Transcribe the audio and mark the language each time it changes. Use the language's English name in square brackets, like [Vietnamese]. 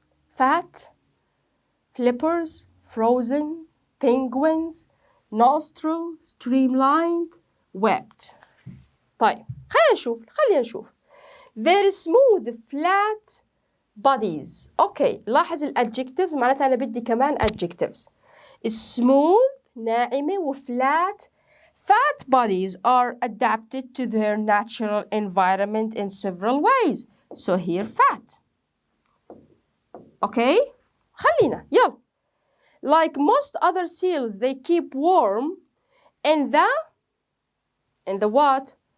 [English] Fat, flippers, frozen, penguins, nostril, streamlined, webbed. [Arabic] طيب خلينا نشوف. [English] Their smooth, flat bodies. [Arabic] Okay, لاحظ الادجكتيفز معناتها أنا بدي كمان adjectives. Smooth ناعمة وفلات. [English] Fat bodies are adapted to their natural environment in several ways. So here fat. Okay? [Arabic] خلينا يلا. [English] Like most other seals, they keep warm in the what?